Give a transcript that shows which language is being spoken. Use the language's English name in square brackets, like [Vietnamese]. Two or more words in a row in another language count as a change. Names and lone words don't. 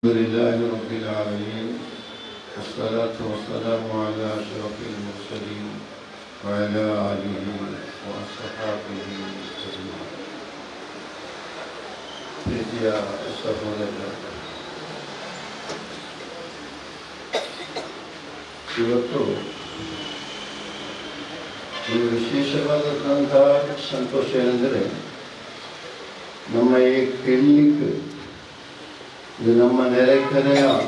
[Arabic] لله رب العالمين والصلاة والسلام على أشرف المرسلين وعلى آله وأصحابه أجمعين. [Kannada] ಪ್ರೀತಿಯ ಸಹೋದರರೇ, ಇವತ್ತು ಒಂದು ವಿಶೇಷವಾದಂತಹ ಸಂತೋಷ ಏನೆಂದರೆ, ನಮ್ಮ ಈ ಕ್ಲಿನಿಕ್ ಇದು ನಮ್ಮ ನೆರೆಕರೆಯ